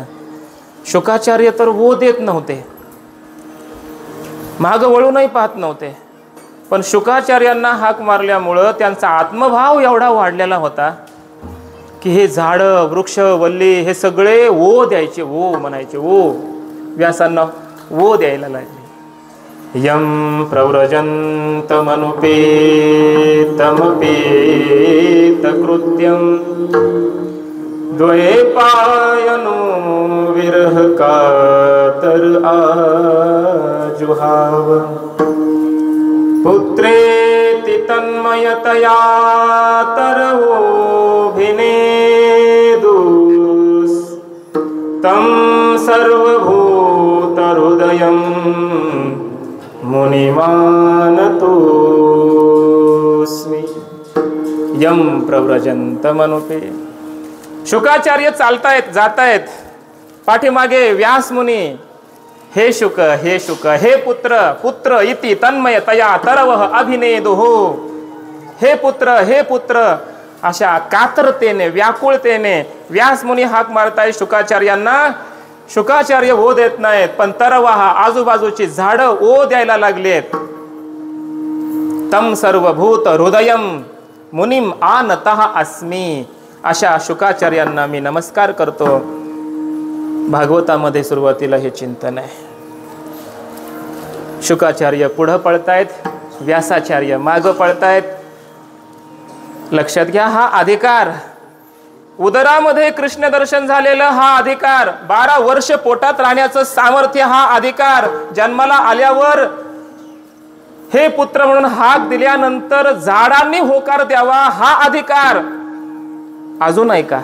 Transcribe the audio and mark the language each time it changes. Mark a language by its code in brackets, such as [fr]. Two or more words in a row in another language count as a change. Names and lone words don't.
[mr] शुकाचार्य तर वो देत नव्हते, माग वळूनही पाहत नव्हते. पण शुकाचार्यांना हाक मारल्यामुळं त्यांचा आत्मभाव एवढा वाढलेला होता की हे झाडं, वृक्ष, वल्ली हे सगळे ओ द्यायचे, ओ म्हणायचे, ओ. व्यासांना ओ द्यायला लागले. [sa] यम प्रव्रजन्तमनुपेतमपेत कृत्यं द्वैपायनो विरह कातर आजुहाव पुत्रेति तन्मयतया तरवोभिनेदुस् तं सर्वभूतहृदयं मुनिमानतोस्मि. यम प्रव्रजन्तमनुपे. [mr] शुकाचार्य चालतायत, जातायत. पाठीमागे व्यास मुनी, हे शुक, हे शुक, हे पुत्र, [sa] पुत्र इति तन्मय तया तरवह अभिनेदुः. [mr] हे पुत्र, हे पुत्र, अशा कातरतेने, व्याकुळतेने व्यास मुनी हाक मारताय शुकाचार्यांना. शुकाचार्य ओ देत नाहीत, पण तरवाह आजूबाजूची झाडं ओ द्यायला लागलेत. [sa] तम सर्वभूत हृदयम मुनिम आनतः अस्मी. [mr] अशा शुकाचार्यांना मी नमस्कार करतो. भागवतामध्ये सुरुवातीला हे चिंतन आहे. शुकाचार्य पुढं पळतायत, व्यासाचार्य मागं पळतायत. लक्षात घ्या, हा अधिकार, उदरामध्ये कृष्ण दर्शन झालेलं हा अधिकार, 12 वर्ष पोटात राहण्याचं सामर्थ्य हा अधिकार, जन्माला आल्यावर हे पुत्र म्हणून हाक दिल्यानंतर झाडांनी होकार द्यावा हा अधिकार अजून ऐका.